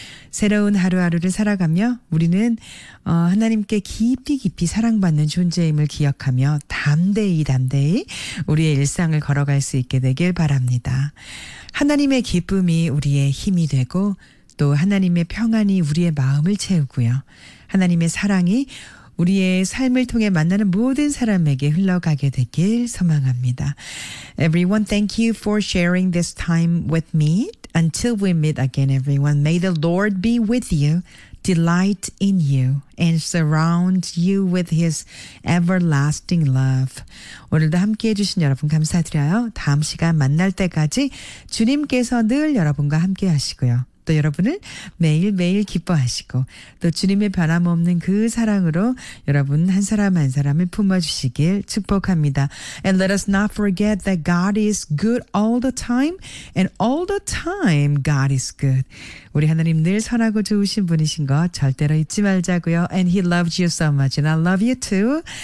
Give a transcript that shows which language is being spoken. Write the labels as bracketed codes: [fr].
[ko] 새로운 하루하루를 살아가며 우리는 하나님께 깊이 사랑받는 존재임을 기억하며 담대히 우리의 일상을 걸어갈 수 있게 되길 바랍니다. 하나님의 기쁨이 우리의 힘이 되고 또 하나님의 평안이 우리의 마음을 채우고요. 하나님의 사랑이 우리의 삶을 통해 만나는 모든 사람에게 흘러가게 되길 소망합니다. [en] Everyone, thank you for sharing this time with me. Until we meet again, everyone, may the Lord be with you, delight in you, and surround you with his everlasting love. [ko] 오늘도 함께 해주신 여러분 감사드려요. 다음 시간 만날 때까지 주님께서 늘 여러분과 함께 하시고요. 또 여러분을 매일매일 기뻐하시고 또 주님의 변함없는 그 사랑으로 여러분 한 사람 한 사람을 품어주시길 축복합니다. [en] And let us not forget that God is good all the time and all the time God is good. [ko] 우리 하나님 늘 선하고 좋으신 분이신 거 절대로 잊지 말자고요. [en] And he loves you so much and I love you too.